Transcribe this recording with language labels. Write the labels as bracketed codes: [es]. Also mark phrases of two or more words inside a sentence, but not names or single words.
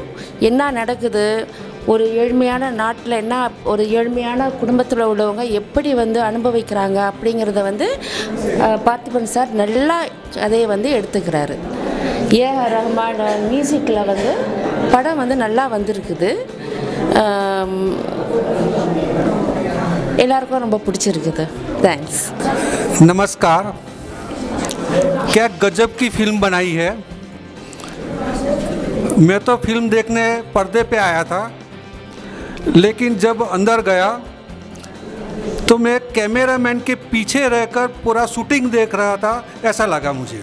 [ta] என்ன நடக்குது, ஒரு ஏழ்மையான நாட்டில் என்ன, ஒரு ஏழ்மையான குடும்பத்தில் உள்ளவங்க எப்படி வந்து அனுபவிக்கிறாங்க அப்படிங்கிறத வந்து பார்த்திபன் சார் நல்லா அதை வந்து எடுத்துக்கிறாரு. ஏஆர் ரஹ்மான் மியூசிக்கில் வந்து படம் வந்து நல்லா வந்திருக்குது. எல்லாருக்கும் ரொம்ப பிடிச்சிருக்குது. தேங்क्स. [hi] नमस्कार. क्या गजब की फिल्म बनाई है. मैं तो फिल्म देखने पर्दे पे आया था, लेकिन जब अंदर गया तो मैं कैमरामैन के पीछे रहकर पूरा शूटिंग देख रहा था, ऐसा लगा मुझे.